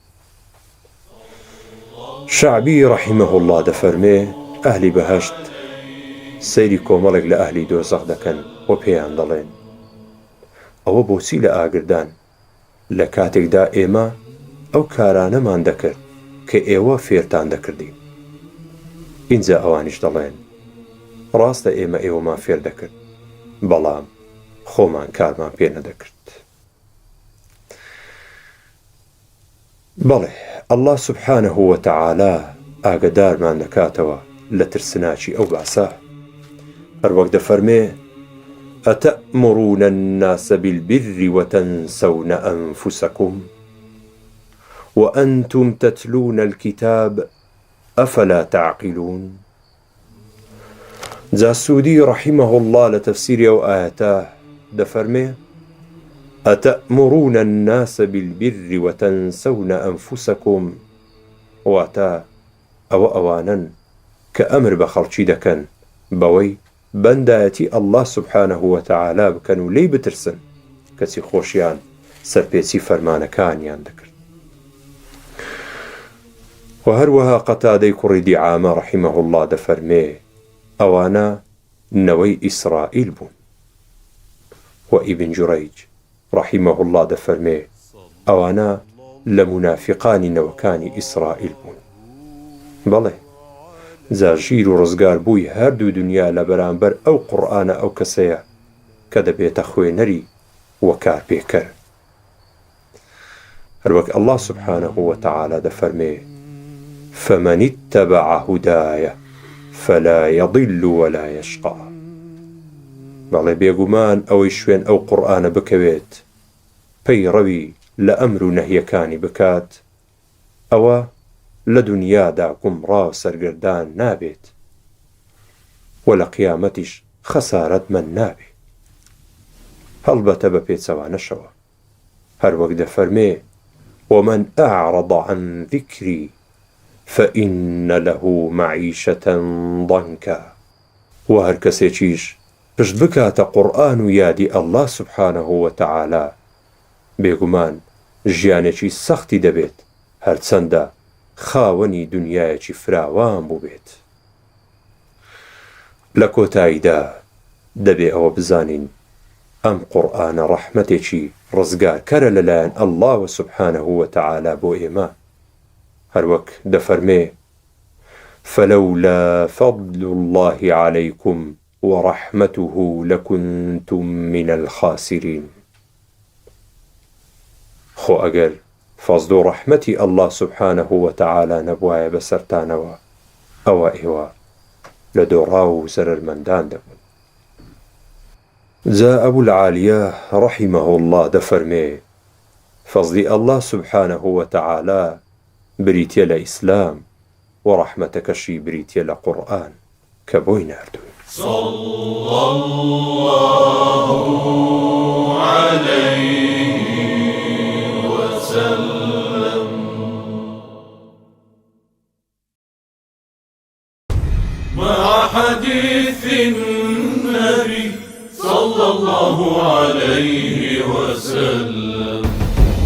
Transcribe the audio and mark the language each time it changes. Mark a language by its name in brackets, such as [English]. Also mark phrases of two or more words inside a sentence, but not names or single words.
[Central Kurdish] شەعبی [Arabic] ڕەحیمەه الله [Central Kurdish] دەفەرمێ ئەهلی بەهەشت سەیری کۆمەڵێک لە ئەهلی دۆزەخ دەکەن و پێیان دەڵێن ئەوە بۆچی لە ئاگردان لە کاتێکدا ئێمە ئەو کارانەمان دەکرد کە ئێوە فێرتان دەکردین. ئینجا ئەوانیش دەڵێن ڕاستە ئێمە ئێوەمان فێر دەکرد بەڵام خۆمان کارمان پێ نەدەکرد. بەڵێ [Arabic] الله سبحانه وتعالى [Central Kurdish] ئاگدارمان دەکاتەوە لە ترسناکی ئەو باسە هەروەک دەفەرمێ [Arabic] ئەتەأمرون الناس بالبر وتنسون أنفسكم وأنتم تتلون الكتاب أفلا تعقلون. [Central Kurdish] جاسودی [Arabic] ڕەحیمەه الله [Central Kurdish] لە تەفسیری ئەو ئایەتە دەفەرمێ [Arabic] ئەتەأمرون الناس بالبر وتنسون أنفسكم [Central Kurdish] واتە ئەوە ئەوانن کە ئەمر بە خەڵکی دەکەن بەوەی بەندایەتی [Arabic] الله سبحانه وتعالى [Central Kurdish] بکەن و لێی بترسن کەچی خۆشیان سەرپێچی فەرمانەکانیان دەکرد. و هەروەها قەتادەی کوڕی دیعامە [Arabic] ڕەحیمەه الله [Central Kurdish] دەفەرمێ ئەوانە نەوەی ئیسرائیل بوون. و ئیبن جوڕەیج [Arabic] ڕەحیمەه الله [Central Kurdish] دەفەرمێ ئەوانە لە منافقانی نەوەکانی ئیسرائیل بوون. بەڵێ جا ژیر و ڕزگار بووی هەردوو دنیا لە بەرامبەر ئەو قورئانە ئەو کەسەیە کە دەبێتە خوێنەری و کارپێکەر. هەروەک [Arabic] الله سبحانه وتعالى [Central Kurdish] دەفەرمێ [Arabic] فمن اتبع هدايا فلا يضل ولا يشقى. [Central Kurdish] بەڵێ بێگومان ئەوەی شوێن ئەو قورئانە بکەوێت پەیڕەوی لە ئەمر و نەهیەکانی بکات، ئەوە لە دونیادا گومڕا و سەرگردان نابێت و لە قیامەتیش خەسارەتمەند نابێت. هەڵبەتە بە پێچەوانەشەوە هەروەک دەفەرمێ [Arabic] ومن أعرض عن ذكري فإن له معيشة ضنكا. [Central Kurdish] و هەر کەسێکیش پشت بکاتە قورئان و یادی [Arabic] ئەڵڵا سوبحانەه وتەعالا [Central Kurdish] بێگومان ژیانێکی سەختی دەبێت، هەرچەندە خاوەنی دنیایەکی فراوان بوو بێت. لە کۆتاییدا دەبێ ئەوە بزانین ئەم قورئانە ڕەحمەتێکی ڕزگارکەرە لەلایەن ئەڵڵاوە [Arabic] سوبحانەه وتەعالا [Central Kurdish] بۆ ئێمە. هەروەک دەفەرمێ [Arabic] فلولا فضل الله عليكم ورحمته لكنتم من الخاسرين. [Central Kurdish] خۆ ئەگەر فەزل و ڕەحمەتی [Arabic] ئەڵڵا سوبحانەه وتەعالا [Central Kurdish] نەبوایە بەسەرتانەوە، ئەوە ئێوە لە دۆڕا و زەرەرمەندان دەبن. جا ئەبول عالیە [Arabic] ڕەحیمەه الله [Central Kurdish] دەفەرمێ فەزلی [Arabic] ئەڵڵا سوبحانەه وتەعالا [Central Kurdish] بریتیە لە ئیسلام و ڕەحمەتەکەشی بریتیە لە قورئان کە بۆی ناردووی. [Arabic] صلى الله عليه وسلم. مع حديث النبي صلى الله عليه وسلم.